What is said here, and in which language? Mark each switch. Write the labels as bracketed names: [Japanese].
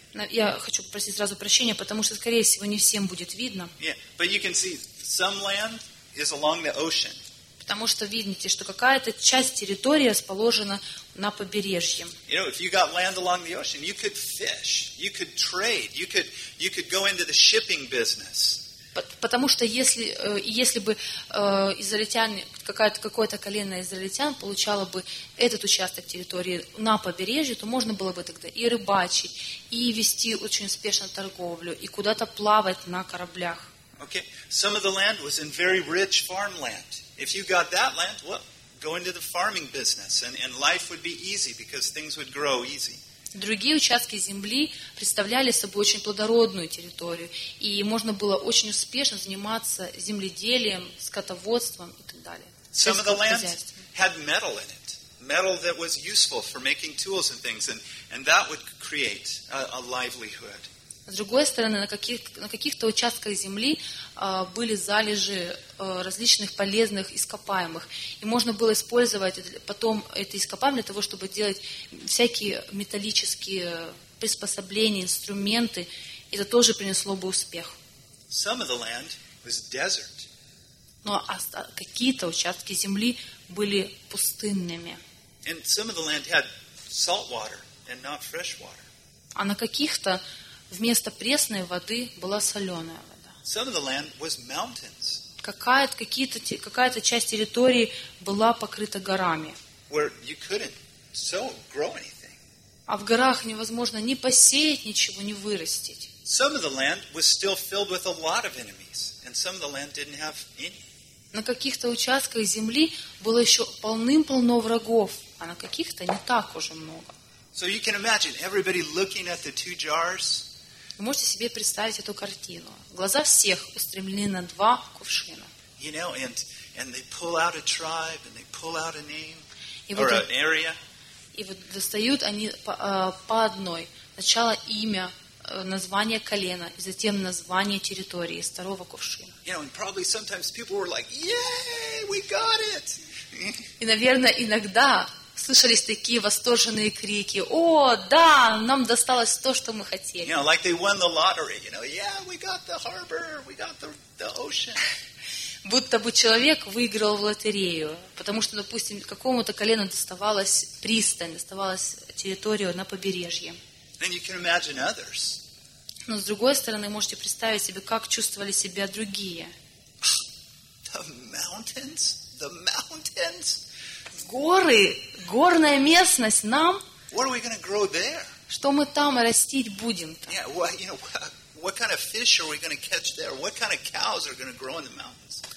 [Russian] Я хочу попросить сразу прощения, потому что, скорее всего, не всем будет видно. [English] But you can see, some land is along the ocean. [Russian] Потому что видите, что какая-то часть территории расположена на побережье. [English] You know, if you got land along the ocean, you could fish, you could trade, you could go into the shipping business. [Russian] Потому что если бы израильтяне, какое-то колено израильтян получало бы этот участок территории на побережье, то можно было бы тогда и рыбачить, и вести очень успешно торговлю, и куда-то плавать на кораблях. [English] Okay, some of the land was in very rich farmland. If you got that land, well, go into the farming business, and life would be easy because things would grow easy. [Russian] Другие участки земли представляли собой очень плодородную территорию, и можно было очень успешно заниматься земледелием, скотоводством и так далее. [English] Some of the land had metal in it, metal that was useful for making tools and things, and that would create a livelihood. [Russian] С другой стороны, на каких-то участках земли были залежи различных полезных ископаемых. И можно было использовать потом это ископаемое для того, чтобы делать всякие металлические приспособления, инструменты. Это тоже принесло бы успех. [English] Some of the land was desert. [Russian] Но какие-то участки земли были пустынными. [English] And some of the land had salt water and not fresh water. [Russian] А на каких-то вместо пресной воды была соленая вода. [English] Some of the land was mountains. [Russian] Какая-то часть территории была покрыта горами. [English] Where you couldn't sow, grow anything. [Russian] А в горах невозможно ни посеять ничего, ни вырастить. [English] Some of the land was still filled with a lot of enemies, and some of the land didn't have any. [Russian] На каких-то участках земли было еще полным-полно врагов, а на каких-то не так уже много. [English] So you can imagine everybody looking at the two jars. [Russian] Вы можете себе представить эту картину. Глаза всех устремлены на два кувшина. [English] You know, and they pull out a tribe, and they pull out a name, or an area. [Russian] И вот достают они по одной. Сначала имя, название колена, и затем название территории из второго кувшина. [English] You know, and probably sometimes people were like, "Yay, we got it!" [Russian] И, наверное, иногда слышались такие восторженные крики: «О, да, нам досталось то, что мы хотели». [English] You know, like they won the lottery, you know? Yeah, we got the harbor, we got the ocean. [Russian] Будто бы человек выиграл в лотерею, потому что, допустим, какому-то колену доставалась пристань, доставалась территория на побережье. [English] And you can imagine others. [Russian] Но с другой стороны, можете представить себе, как чувствовали себя другие. [English] The mountains, the mountains. [Russian] Горы, горная местность нам. [English] What are we going to grow there? [Russian] Что мы там растить будем-то? [English] Yeah, well, you know, what kind of fish are we going to catch there? What kind of cows are going to grow in the mountains?